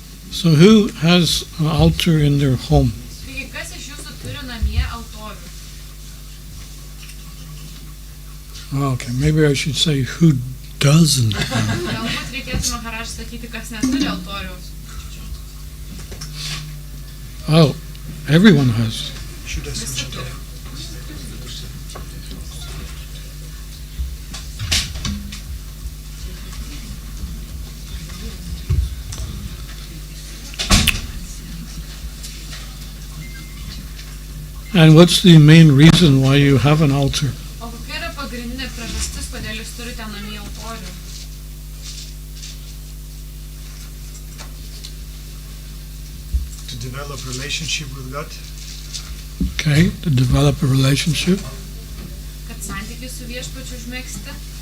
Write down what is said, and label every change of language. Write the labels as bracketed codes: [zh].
[en] So who has an altar in their home? [lt] Taigi, kas iš jūsų turi namie altorių? [en] Okay, maybe I should say who doesn't. [lt] Galbūt reikėtų Maharaj sakyti, kas neturi altoriaus. [en] Oh, everyone has. [lt] Visi turi. [en] And what's the main reason why you have an altar? [lt] O kokia yra pagrindinė priežastis, kodėl jūs turite namie altorių? [en] To develop relationship with God. Okay, to develop a relationship. [lt] Kad santykiai su viešpačiu užmegzti?